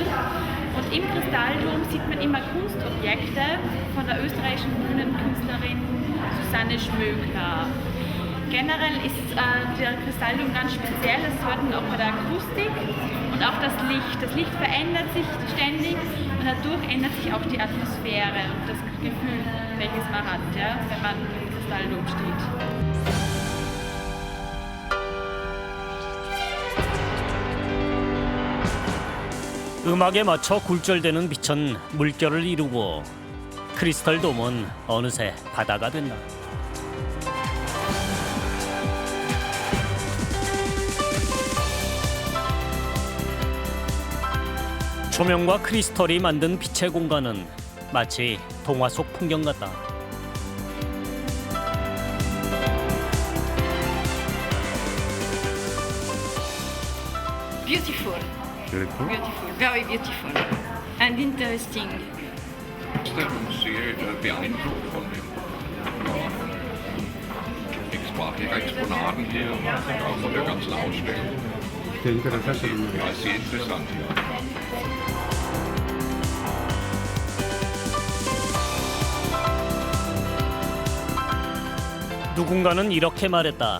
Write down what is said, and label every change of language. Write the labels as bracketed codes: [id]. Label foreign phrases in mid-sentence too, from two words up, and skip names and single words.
[de] Und im Kristalldom sieht man immer Kunstobjekte von der österreichischen Bühnenkünstlerin Susanne Schmögler. Generell ist der Kristalldom ganz speziell, das hört man auch bei der Akustik und auch das Licht. Das Licht verändert sich ständig und dadurch ändert sich auch die Atmosphäre und das Gefühl, welches man hat, ja, wenn man im Kristalldom steht. [ko] 음악에 맞춰 굴절되는 빛은 물결을 이루고 크리스털 돔은 어느새 바다가 된다. 조명과 크리스털이 만든 빛의 공간은 마치 동화 속 풍경 같다. [en] Beautiful. Beautiful. Beautiful. Very beautiful. And interesting. [de] Sehr beeindruckt von den Exponaten hier, auch von der ganzen Ausstellung. Sehr interessant. Ja, sehr interessant, ja. [ko] 누군가는 이렇게 말했다.